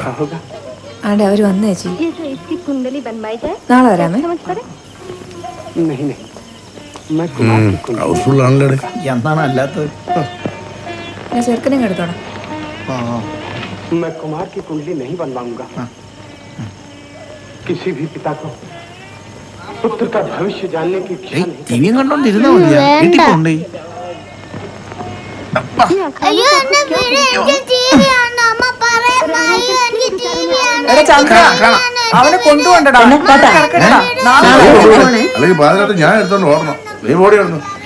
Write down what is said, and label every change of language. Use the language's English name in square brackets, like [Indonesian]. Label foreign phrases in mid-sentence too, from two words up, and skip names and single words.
[Malayalam] ആടെ അവര് വന്നു ചേച്ചി. നാളെ വരാമേ. ഹൗസ്ഫുൾ ആണല്ലേ? എന്താണ് അല്ലാത്തത്? ഞാൻ ചെറുക്കനെ എടുത്തോടാം. [Hindi] मैं कुमार की कुंडली नहीं बनवाऊंगा। किसी भी पिता को पुत्र का भविष्य जानने की इच्छा नहीं। [Malayalam] टीवी കണ്ടോണ്ടിരുന്നാ മതിയാ. വീട്ടിൽ പോണ്ടേ? അയ്യോ എന്നെ ടിവി ആണ് അമ്മ പറയുന്നത്. എടാ ചന്ദ്ര, അവനെ കൊണ്ടുപോണ്ടടാ. കിടക്കട്ടെടാ. നാളെ അല്ലെങ്കിൽ പാതിരാത്രി ഞാൻ എടുത്തോണ്ട് ഓടണം. നീ ഓടി കിടന്നു.